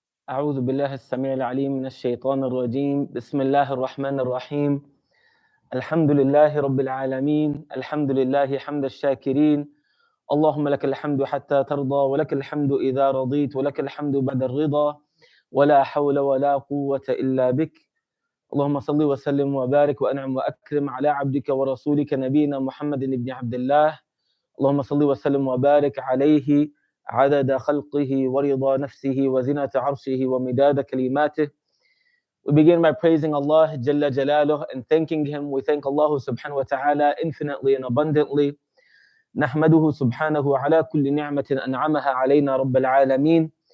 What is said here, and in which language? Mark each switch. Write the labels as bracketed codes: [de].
[ar] أعوذ بالله السميع العليم من الشيطان الرجيم بسم الله الرحمن الرحيم الحمد لله رب العالمين الحمد لله حمد الشاكرين اللهم لك الحمد حتى ترضى ولك الحمد إذا رضيت ولك الحمد بعد الرضا ولا حول ولا قوة إلا بك اللهم صل وسلم وبارك وأنعم وأكرم على عبدك ورسولك نبينا محمد بن عبد الله اللهم صل وسلم وبارك عليه عدد خلقه ورضا نفسه وزنة عرشه ومداد كلماته. [en] We begin by praising Allah Jalla Jalaluh and thanking Him. We thank Allah subhanahu wa ta'ala infinitely and abundantly. [ar] نحمده سبحانه على كل نعمة أنعمها علينا رب العالمين.